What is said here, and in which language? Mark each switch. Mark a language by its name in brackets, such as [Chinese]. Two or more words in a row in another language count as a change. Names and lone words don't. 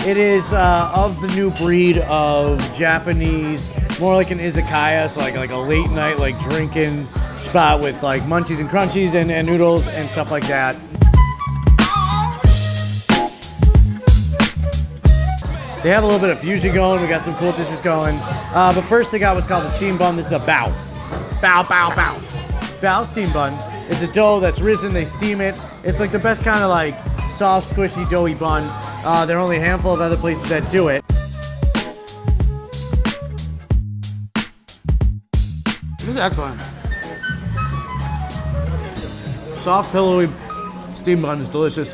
[English] It is of the new breed of Japanese, more like an izakaya, so like a late night like drinking spot with like munchies and crunchies and noodles and stuff like that. They have a little bit of fusion going. We got some cool dishes going. But first they got what's called a steam bun. This is a bao. Bao, bao, bao. Bao steam bun is a dough that's risen. They steam it. It's like the best kind of like soft, squishy, doughy bun. There are only a handful of other places that do it. This is excellent. Soft, pillowy steam bun is delicious.